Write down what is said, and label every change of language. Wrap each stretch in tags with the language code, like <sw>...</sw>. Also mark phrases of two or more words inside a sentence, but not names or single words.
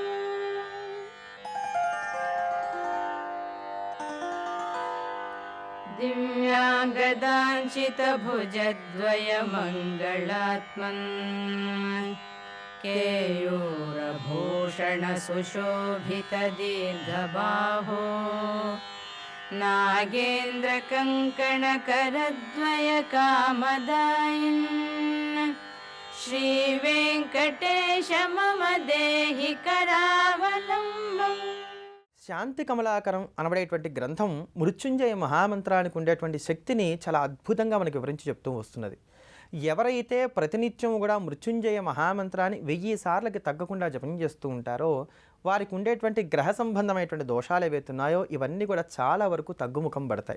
<sa>दिव्याङ्गदाञ्चित भुजद्वय मङ्गलात्मन् केयूरभूषण सुशोभित दीर्घबाहो नागेन्द्र कङ्कण करद्वय कामदायिन् श्रीवेङ्कटेश मम देहि करावलम्बम्</sa> <te>శాంతి కమలాకరం అనబడేటువంటి గ్రంథం మృత్యుంజయ మహామంత్రానికి ఉండేటువంటి శక్తిని చాలా అద్భుతంగా మనకి వివరించి చెప్తూ వస్తున్నది. ఎవరైతే ప్రతినిత్యం కూడా మృత్యుంజయ మహామంత్రాన్ని 1000 సార్లకి తగ్గకుండా జపం చేస్తూ ఉంటారో వారికి ఉండేటువంటి గ్రహ సంబంధమైనటువంటి దోషాలు ఏవైతే ఉన్నాయో ఇవన్నీ కూడా చాలా వరకు తగ్గుముఖం పడతాయి.</te>